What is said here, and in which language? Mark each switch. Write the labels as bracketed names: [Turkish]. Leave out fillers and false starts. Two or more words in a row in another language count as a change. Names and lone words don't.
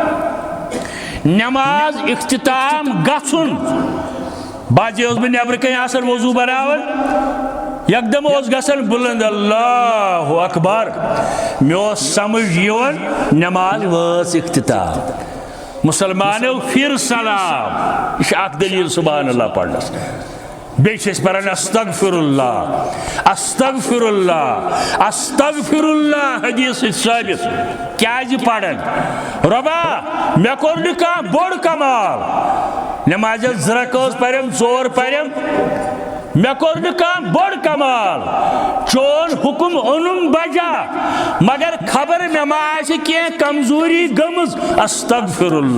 [Kashmiri] نماز اختتام گژھُن بعضے اوس بہٕ نیبرٕ کنۍ آسان وضوٗ بناوان یکدم اوس گژھان بلند [Arabic] اللہ اکبر [Kashmiri] مےٚ اوس سمجھ یِوان نماز وٲژ اختتام مسلمانو پھر سلام یہ اخ دلیل [Arabic] سبحان اللہ [Kashmiri] پڑھنس بیٚیہِ چھِ أسۍ پران [Arabic] استغفر اللہ استغفر اللہ استغفر اللہ [Kashmiri] حدیث ثابت کیازِ پران رۄبا مےٚ کوٚر نہٕ کانٛہہ بوٚڑ کمال نمازس 2 رکٲژ پریم 4 پریم مےٚ کوٚر نہٕ کانٛہہ بوٚڑ کمال چون حکم اوٚنُم بجا مگر خبر مےٚ ما آسہِ کینٛہہ کمزوری گٔمٕژ استغفر